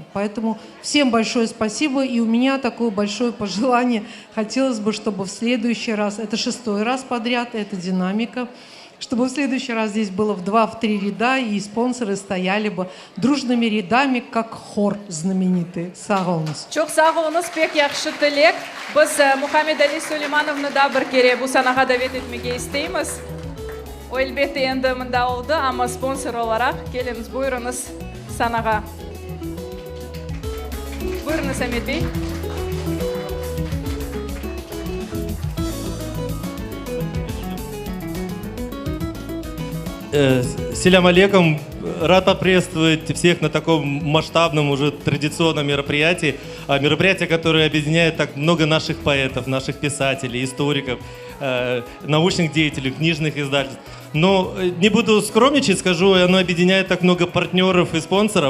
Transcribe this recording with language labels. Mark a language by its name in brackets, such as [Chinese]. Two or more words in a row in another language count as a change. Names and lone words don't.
[Russian] Поэтому всем большое спасибо. И у меня такое большое пожелание. Хотелось бы, чтобы в следующий раз, это 6-й раз подряд, это динамика, чтобы в следующий раз здесь было в 2-3 ряда, и спонсоры стояли бы дружными рядами, как хор знаменитый. [Crimean Tatar] Сағолыңыз. Çok sağolunuz, pek yaxşı tilek. Biz Muhammed Ali Süleymanov'nu da bir kere bu sanaga davet etmeye isteymiz. O elbette endi mında oldu ama sponsor olarak geliniz, buyurunuz sanaga. Buyurunuz Ahmet Bey. [Russian] Селям алейкум. Рад поприветствовать всех на таком масштабном, уже традиционном мероприятии. Мероприятие, которое объединяет так много наших поэтов, наших писателей, историков, научных деятелей, книжных издательств. Но не буду скромничать, скажу, оно объединяет так много партнеров и спонсоров.